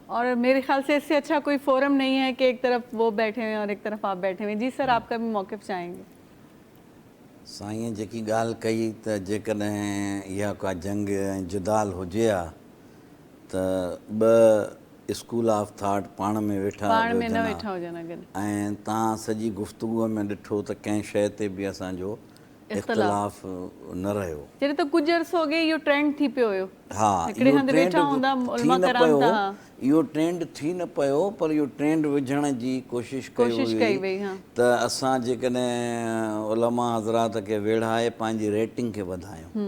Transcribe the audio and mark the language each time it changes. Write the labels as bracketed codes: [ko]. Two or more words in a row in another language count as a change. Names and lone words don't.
[ur] اور میرے خیال سے اس سے اچھا کوئی فورم نہیں ہے کہ ایک طرف وہ بیٹھے ہوئے اور ایک طرف آپ بیٹھے ہوئے. جی سر, آپ کا بھی موقف چاہیں گے؟ [sd] سائیں جی گال کئی تو جیکڈیں یا کا جنگ جدال ہوجے آ تو [en] school of thought [sd] پان میں ویٹھا ऐं तव्हां सॼी गुफ़्तगूअ में ॾिठो त कंहिं शइ ते बि असांजो इख़्तिलाफ़ न रहियो. जॾहिं त कुझु अर्सो अॻे इहो ट्रेंड थी पियो हुयो. हा, इहो ट्रेंड थी न पियो, इहो ट्रेंड थी न पियो, पर इहो ट्रेंड विझण जी कोशिशि कई वई त असां जेकॾहिं उलमा हज़रात खे वेढ़ाए पंहिंजी रेटिंग खे वधायूं.